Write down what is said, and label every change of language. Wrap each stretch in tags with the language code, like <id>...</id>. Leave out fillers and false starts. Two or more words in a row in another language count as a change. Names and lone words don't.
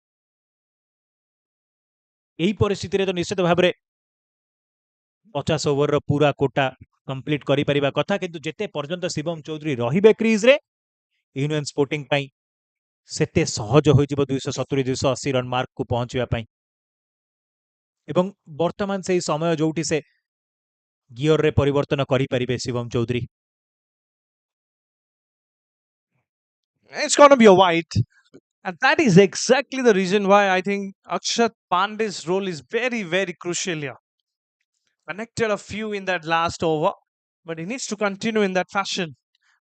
<or>ଏହି ପରିସ୍ଥିତିରେ ତ ନିଶ୍ଚିତ ଭାବରେ 50 ଓଭରର ପୁରା କୋଟା କମ୍ପ୍ଲିଟ୍ କରିପାରିବା କଥା କିନ୍ତୁ ଯେତେ ପର୍ଯ୍ୟନ୍ତ ଶିବମ ଚୌଧୁରୀ ରହିବେ କ୍ରିଜରେ ୟୁନିୟନ ସ୍ପୋର୍ଟିଂ ପାଇଁ ସେତେ ସହଜ ହୋଇଯିବ 270-280 ରନ୍ ମାର୍କକୁ ପହଞ୍ଚିବା ପାଇଁ ଏବଂ ବର୍ତ୍ତମାନ ସେହି ସମୟ ଯୋଉଠି ସେ ଗିୟରରେ ପରିବର୍ତ୍ତନ କରିପାରିବେ ଶିବମ ଚୌଧୁରୀ</or> <en>It's going to be a white. And that is exactly the reason why I think Akshat Pandey's role is very, very crucial here. Connected a few in that last over, but he needs to continue in that fashion.</en>